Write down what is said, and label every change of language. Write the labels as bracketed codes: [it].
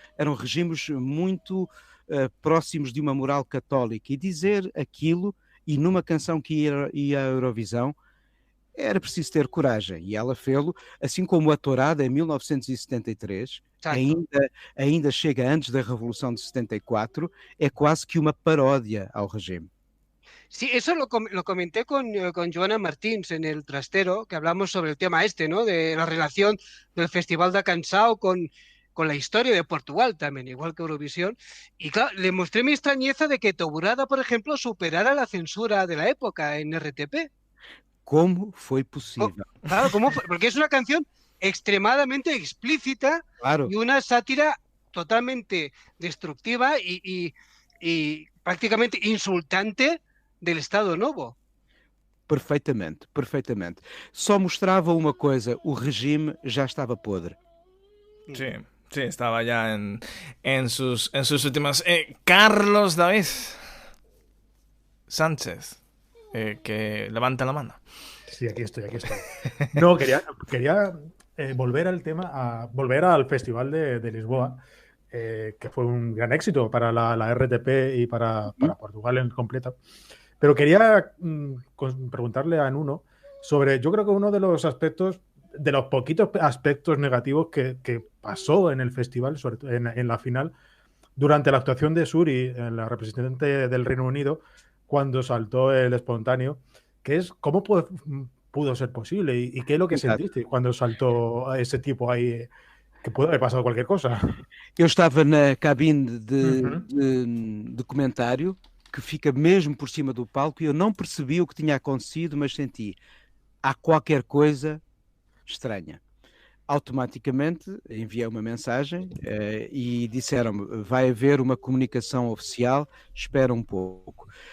[pt] Eram regimes muito próximos de uma moral católica, e dizer aquilo, e numa canção que ia à Eurovisão, era preciso ter coragem, e ela fê-lo, assim como a Tourada em 1973, ainda chega antes da Revolução de 74, é quase que uma paródia ao regime. [es] Sí, eso lo comenté con Joana Martins en el Trastero, que hablamos sobre el tema ¿no? De la relación del Festival da Canção con la historia de Portugal también, igual que Eurovisión. Y claro, le mostré mi extrañeza de que Tourada, por ejemplo, superara la censura de la época en RTP. ¿Cómo fue posible? Claro, ¿cómo fue? Porque es una canción extremadamente explícita, claro, y una sátira totalmente destructiva y prácticamente insultante del Estado Novo. [pt] Perfeitamente, perfeitamente. Só mostrava uma coisa, o regime já estava podre. [es] Sí, sí, estaba ya en sus últimas... Carlos David Sánchez, que levanta la mano. Sí, aquí estoy. No, quería volver al tema, volver al Festival de Lisboa, que fue un gran éxito para la RTP y para Portugal en completa. Pero quería preguntarle a Nuno sobre, yo creo que uno de los aspectos, de los poquitos aspectos negativos que pasó en el festival, sobre todo en la final, durante la actuación de Suri, la representante del Reino Unido, cuando saltó el espontáneo, que es cómo pudo ser posible y qué es lo que sentiste cuando saltó a ese tipo ahí, que pudo haber pasado cualquier cosa. [pt] Eu estava na cabine de comentário, que fica mesmo por cima do palco, e eu não percebi o que tinha acontecido, mas senti, há qualquer coisa estranha. Automaticamente enviei uma mensagem e disseram-me, vai haver uma comunicação oficial, espera um pouco.